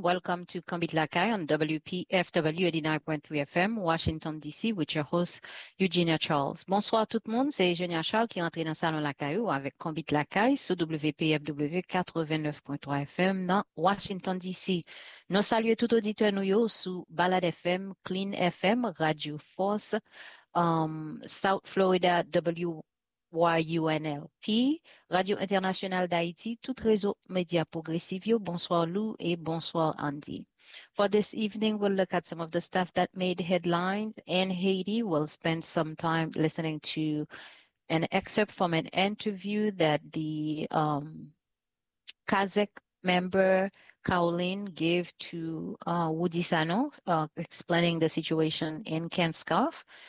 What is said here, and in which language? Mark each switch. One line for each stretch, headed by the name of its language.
English: Welcome to Commit Lakai on WPFW 89.3 FM, Washington, D.C., with your host, Eugenia Charles.
French: Bonsoir tout le monde, c'est Eugenia Charles qui rentre dans le salon Lakai ou avec Commit Lakai sur WPFW 89.3 FM dans Washington, D.C. Nous saluons tout auditeur nous sous Ballad FM, Clean FM, Radio Force, South Florida WYUNLP, Radio Internationale d'Haïti, tout réseau média progressivio. Bonsoir Lou et bonsoir Andy.
English: For this evening, we'll look at some of the stuff that made headlines in Haiti. We'll spend some time listening to an excerpt from an interview that the CASEC member Caroline gave to Woody Sano, explaining the situation in Kenskoff.